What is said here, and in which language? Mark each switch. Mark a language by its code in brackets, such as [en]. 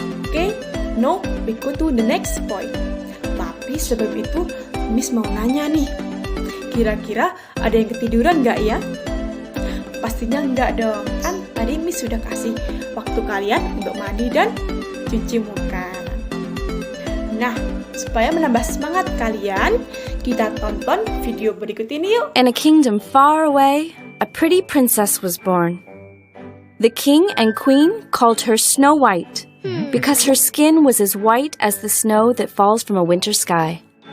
[en] Okay, now we go to the next point. [id] Tapi sebelum itu, Miss mau nanya nih. Kira-kira ada yang ketiduran nggak ya? Pastinya nggak dong. Kan tadi Miss sudah kasih waktu kalian untuk mandi dan cuci muka. Nah, Supaya menambah semangat kalian, kita tonton video berikut ini yuk. [en] In a kingdom far away, a pretty princess was born. The king and queen called her Snow White because her skin was as white as the snow that falls from a winter sky.